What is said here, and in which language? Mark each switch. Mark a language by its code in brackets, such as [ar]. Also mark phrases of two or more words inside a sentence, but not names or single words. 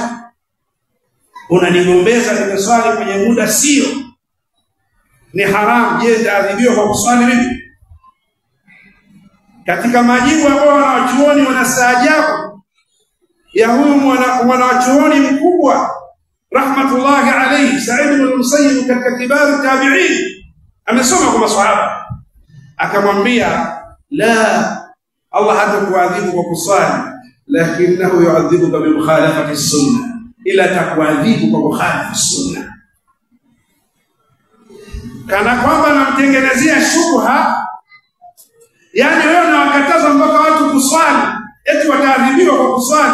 [sw] Unanigombeza nimeswali kwenye muda sio, ni haramu, je nitaadhibiwa kwa kuswali mimi? Katika majibu ambayo wanawachuoni wanastaajabu ya huyu mwanachuoni mkubwa [ar] رحمة الله عليه [sw] Sa'id ibn al-Musayyib, katika [ar] كبار التابعين, [sw] amesoma kwa maswahaba, akamwambia la, Allah hatakuadhibu kwa kuswali, [ar] لكنه يعذبك بمخالفة السنة, [sw] ila takuadhibu kwa kukhalifu sunna. Kana kwamba namtengenezea shubha, yani wewe unawakataza mpaka watu kuswali eti wataadhibiwa kwa kuswali.